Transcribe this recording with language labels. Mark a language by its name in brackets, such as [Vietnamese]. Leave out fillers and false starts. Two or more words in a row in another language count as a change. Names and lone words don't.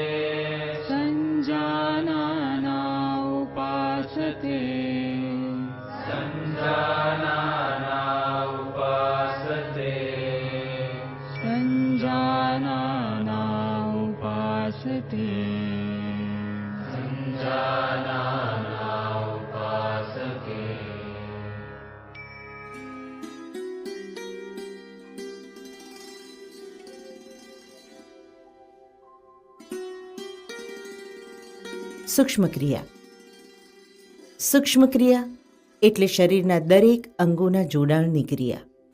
[Sanskrit] सञ्जानाना उपासते सञ्जानाना उपासते सञ्जानाना उपासते सञ्जानाना उपासते। [Gujarati] સૂક્ષ્મ ક્રિયા. સૂક્ષ્મ ક્રિયા એટલે શરીરના દરેક અંગોના જોડાણની ક્રિયા.